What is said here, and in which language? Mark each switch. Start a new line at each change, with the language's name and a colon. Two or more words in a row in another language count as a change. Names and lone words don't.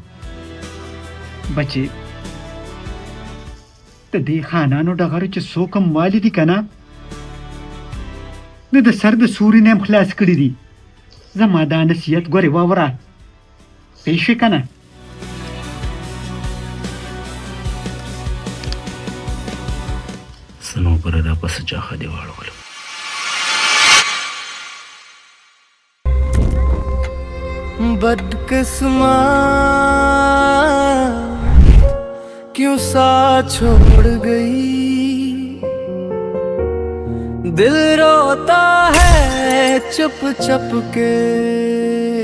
Pashto: بچې د دې خانانو ډغرو چې څوک هم والي دي که نه نو د سر د سوري نه هم خلاص کړي دي. زما دا نصیحت ګورې واوره، پوه شوې که نه؟ صنوبره دا پسه چاخه دې واړولم.
Urdu: बदकिस्मत क्यों साथ छोड़ गई, दिल रोता है चुप चुप के